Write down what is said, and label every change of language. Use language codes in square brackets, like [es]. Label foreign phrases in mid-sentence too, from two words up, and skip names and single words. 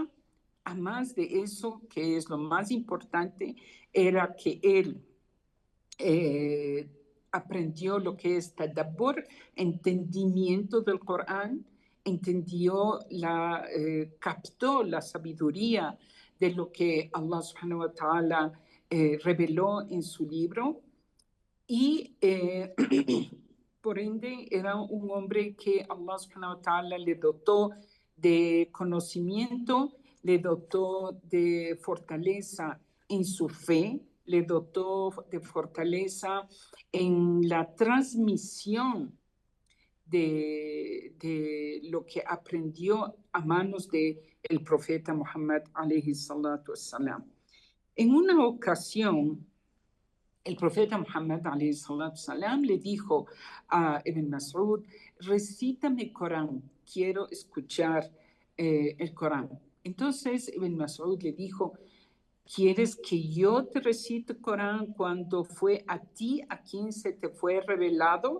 [es] Además de eso, que es lo más importante, era que él aprendió lo que es tadabbur, entendimiento del Corán, captó la sabiduría de lo que [ar] الله سبحانه وتعالى [es] reveló en su libro y por ende era un hombre que [ar] الله سبحانه وتعالى [es] le dotó de conocimiento, le dotó de fortaleza en su fe, le dotó de fortaleza en la transmisión de lo que aprendió a manos del profeta Muhammad [ar] عليه الصلاة والسلام. [es] En una ocasión, el profeta Muhammad [ar] عليه الصلاة والسلام [es] le dijo a Ibn Mas'ud: recítame el Corán, quiero escuchar el Corán. Entonces Ibn Mas'ud le dijo: ¿quieres que yo te recite el Corán cuando fue a ti a quien se te fue revelado?